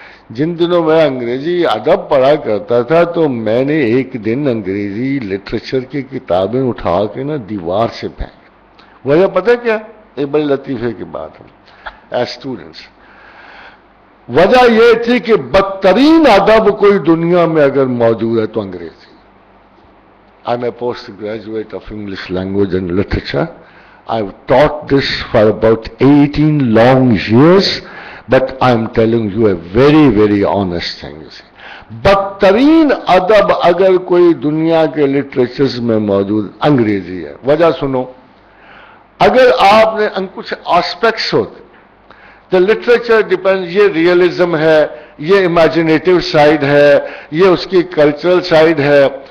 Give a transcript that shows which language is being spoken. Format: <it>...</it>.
<ur>جن دنوں میں انگریزی ادب پڑھا کرتا تھا تو میں نے ایک دن انگریزی لٹریچر کی کتابیں اٹھا کے نا دیوار سے پھینک. وجہ پتہ کیا؟ ایک بڑے لطیفے کی بات ہے</ur> <en>As students.</en> <ur>وجہ یہ تھی کہ بدترین ادب کوئی دنیا میں اگر موجود ہے تو انگریزی.</ur> <en>I am a post graduate of English language and literature. I've taught this for about 18 long years, but I'm telling you a very, very honest thing.</en> <ur>بدترین ادب اگر کوئی دنیا کے لٹریچرز میں موجود انگریزی ہے. وجہ سنو، اگر آپ نے کچھ آسپیکٹس ہوتے تو لٹریچر ڈیپینڈ، یہ ریئلزم ہے، یہ امیجنیٹو سائڈ ہے، یہ اس کی کلچرل سائڈ ہے.</ur>